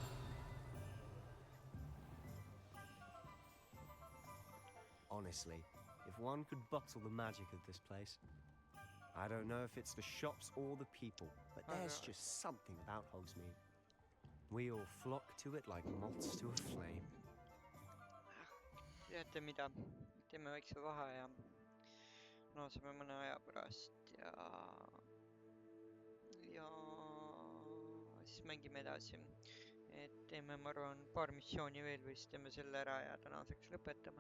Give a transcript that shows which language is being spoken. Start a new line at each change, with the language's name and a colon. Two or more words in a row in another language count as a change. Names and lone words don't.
English: Honestly, if one could bottle the magic of this place. I don't know if it's the shops or the people, but there's just something about Hogsmeade. We all flock to it like moths to a flame.
Estonian: Teate mida? Teeme väikse vaheaja. Naaseme mõne aja pärast ja siis siis mängime edasi. Et teeme, ma arvan, paar missiooni veel või siis teeme selle ära ja tänaseks lõpetame.